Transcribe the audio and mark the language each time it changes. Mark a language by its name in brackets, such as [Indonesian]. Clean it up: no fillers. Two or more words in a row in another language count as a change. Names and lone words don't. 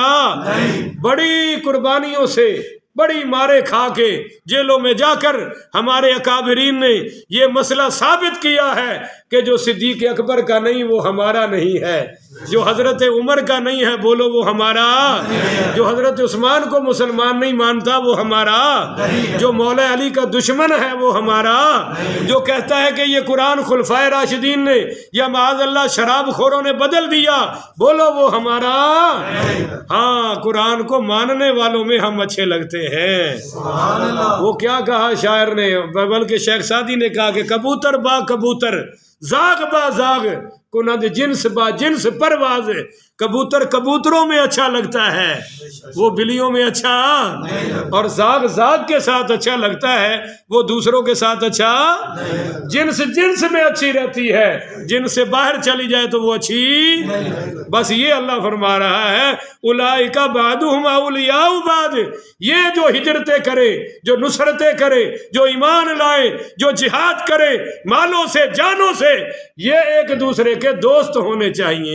[Urdu] بڑی قربانیوں سے، بڑی مارے کھا کے جیلوں میں جا کر ہمارے اکابرین نے یہ مسئلہ ثابت کیا ہے کہ جو صدیق اکبر کا نہیں وہ ہمارا نہیں ہے، جو حضرت عمر کا نہیں ہے بولو وہ ہمارا، جو حضرت عثمان کو مسلمان نہیں مانتا وہ ہمارا، جو مولا علی کا دشمن ہے وہ ہمارا، جو کہتا ہے کہ یہ قرآن خلفائے راشدین نے یا [Arabic] معاذ اللہ [Urdu] شراب خوروں نے بدل دیا بولو وہ ہمارا۔ ہاں قرآن کو ماننے والوں میں ہم اچھے لگتے ہیں۔ وہ کیا کہا شاعر نے، بلکہ شیخ سعدی نے کہا کہ [Persian] کبوتر با کبوتر زاغ با زاغ کند جنس با جنس پرواز، [Urdu] کبوتر کبوتروں میں اچھا لگتا ہے وہ بلیوں میں اچھا، اور زاغ زاغ کے ساتھ اچھا لگتا ہے وہ دوسروں کے ساتھ اچھا، جنس جنس میں اچھی رہتی ہے، جنس سے باہر چلی جائے تو وہ اچھی۔ بس یہ اللہ فرما رہا ہے [Arabic] اولئک بعضهم اولیاء بعض، [Urdu] یہ جو ہجرتیں کرے، جو نصرتیں کرے، جو ایمان لائے، جو جہاد کرے مالوں سے جانوں سے، یہ ایک دوسرے کے دوست ہونے چاہیے۔